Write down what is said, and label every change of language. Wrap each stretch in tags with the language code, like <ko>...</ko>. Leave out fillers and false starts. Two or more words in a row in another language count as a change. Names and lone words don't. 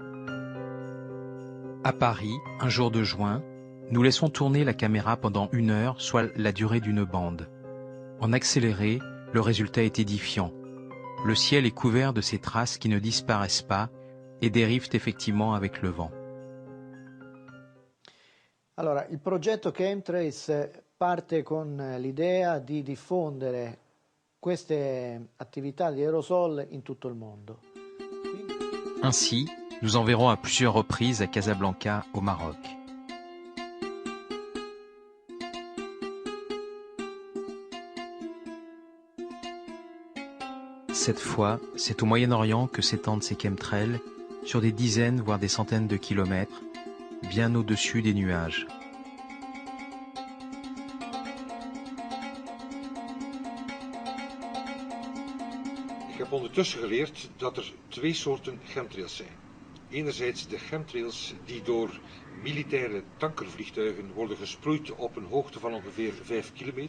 <fr>À Paris, un jour de juin, nous laissons tourner la caméra pendant 1 heure, soit la durée d'une bande. En accéléré, le résultat est édifiant. Le ciel est couvert de ces traces qui ne disparaissent pas et dérivent effectivement avec le vent.</fr> <it>Allora, il progetto Chemtrails parte con l'idea di diffondere queste attività di aerosol in tutto il mondo.</it> <fr>Ainsi, nous enverrons à plusieurs reprises à Casablanca, au Maroc. Cette fois, c'est au Moyen-Orient que s'étendent ces chemtrails, sur des dizaines voire des centaines de kilomètres, bien au-dessus des nuages.</fr> <nl>Ik heb ondertussen geleerd dat er twee soorten chemtrails zijn. Enerzijds de chemtrails die door militaire tankervliegtuigen worden gesproeid op een hoogte van ongeveer 5 kilometer.</nl>